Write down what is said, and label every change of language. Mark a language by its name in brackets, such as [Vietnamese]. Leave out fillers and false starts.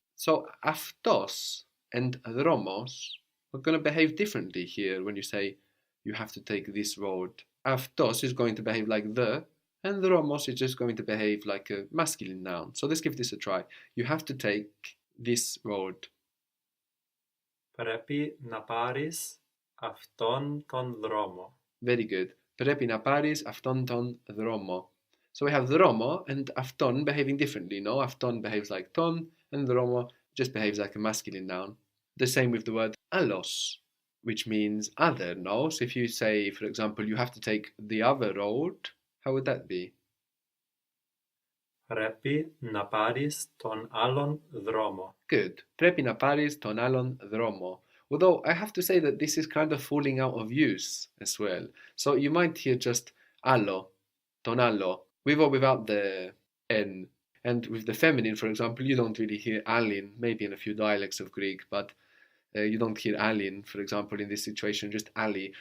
[English] So Aftos and dromos are going to behave differently here when you say you have to take this road. Aftos is going to behave like the, and dromos is just going to behave like a masculine noun. So let's give this a try. You have to take this road. [Greek] Πρέπει να πάρεις αυτόν τον δρόμο. [English] Very good. [Greek] Πρέπει να πάρεις αυτόν τον δρόμο. [English] So we have dromo and afton behaving differently, no? Afton behaves like ton, and dromo just behaves like a masculine noun. The same with the word allos, which means other, no? So if you say, for example, you have to take the other road, how would that be? [Greek] Πρέπει να πάρεις τον άλλον δρόμο. [English] Good. [Greek] Πρέπει να πάρεις τον άλλον δρόμο. [English] Although I have to say that this is kind of falling out of use as well. So you might hear just allo, ton allo, with or without the N. And with the feminine, for example, you don't really hear alin, maybe in a few dialects of Greek, but you don't hear alin, for example, in this situation, just ali.